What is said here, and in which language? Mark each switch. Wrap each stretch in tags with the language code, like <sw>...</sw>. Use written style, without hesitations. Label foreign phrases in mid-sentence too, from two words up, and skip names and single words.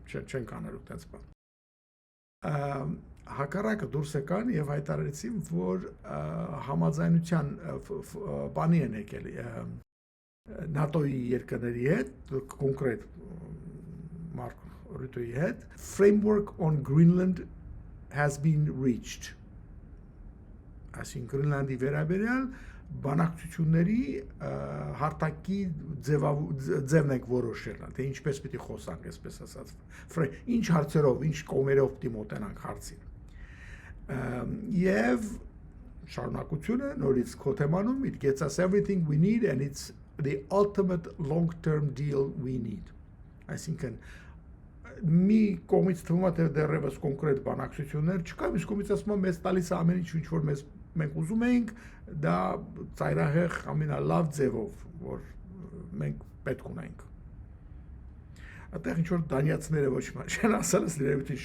<hy>չենք անելու տենց բան։ Հակառակը դուրս եկան եւ հայտարարեցին, որ համաձայնության բանի են եկել ՆԱՏՕ-ի երկրների հետ, կոնկրետ Մարկ Ռուտեի հետ,</hy> <en>framework on Greenland has been reached։</en> <hy>Այսինքն Գրինլանդի վերաբերյալ բանակցությունների հարթակի ձևն ենք որոշել, թե ինչպես պիտի խոսանք, այսպես ասած, ինչ հարցերով, ինչ կողմերով պիտի մոտենանք հարցին։ Եվ շարունակությունը նորից քո թեմանում</hy> <en>it gets us everything we need and it's the ultimate long-term deal we need։</en> <hy>Այսինքն մի կողմից թվում է թե դեռևս կոնկրետ բանակցություններ չկա, մյուս կողմից ասում եմ մեզ տալիս է ամեն ինչ որ մենք ուզում ենք դա ծայրահեղ ամենալավ ձևով որ մենք պետք ունենք այդտեղ ինչ որ դանիացիները ոչ չեն ասել երևի</hy>